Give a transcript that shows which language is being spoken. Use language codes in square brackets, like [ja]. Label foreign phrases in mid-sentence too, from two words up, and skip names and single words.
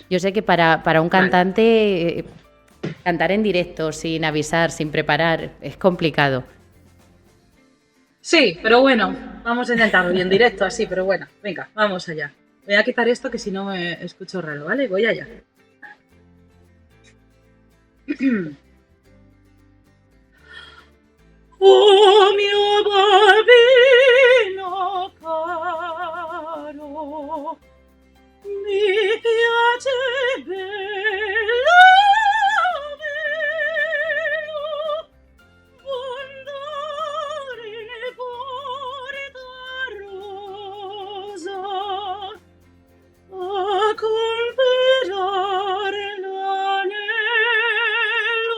[es] Yo sé que para un cantante cantar en directo, sin avisar, sin preparar, es complicado. Sí, pero bueno, vamos a intentarlo y en directo así, pero bueno, venga, vamos allá. Voy a quitar esto que si no me escucho raro, ¿vale? Voy allá. [it] Oh mio bambino caro, mi piace bello, bello, andare porta rosa a comprare l'anello.